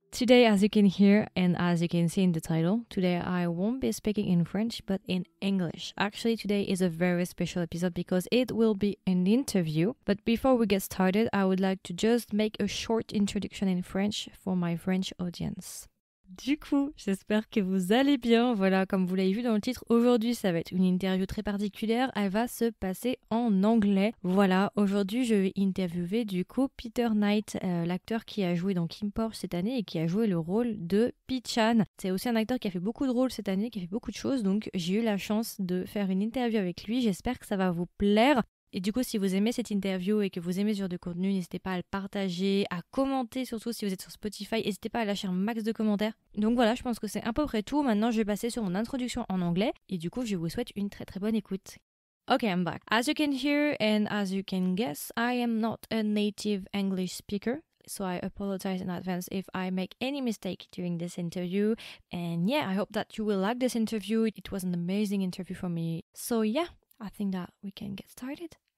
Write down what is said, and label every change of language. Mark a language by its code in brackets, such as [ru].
[en] Today, as you can hear and as you can see in the title, today I won't be speaking in French but in English. Actually, today is a very special episode because it will be an interview. But before we get started, I would like to just make a short introduction in French for my French audience. [fr] Du coup, j'espère que vous allez bien. Voilà, comme vous l'avez vu dans le titre, aujourd'hui, ça va être une interview très particulière. Elle va se passer en anglais. Voilà, aujourd'hui, je vais interviewer du coup Peter Knight, l'acteur qui a joué dans Kinnporsche cette année et qui a joué le rôle de Pichan. C'est aussi un acteur qui a fait beaucoup de rôles cette année, qui a fait beaucoup de choses. Donc, j'ai eu la chance de faire une interview avec lui. J'espère que ça va vous plaire. Et du coup, si vous aimez cette interview et que vous aimez ce genre de contenu, n'hésitez pas à le partager, à commenter, surtout si vous êtes sur Spotify. N'hésitez pas à lâcher un max de commentaires. Donc voilà, je pense que c'est à peu près tout. Maintenant, je vais passer sur mon introduction en anglais. Et du coup, je vous souhaite une très très bonne écoute. [en] Okay, I'm back. As you can hear and as you can guess, I am not a native English speaker. So I apologize in advance if I make any mistake during this interview. And yeah, I hope that you will like this interview. It was an amazing interview for me. So yeah, I think that we can get started.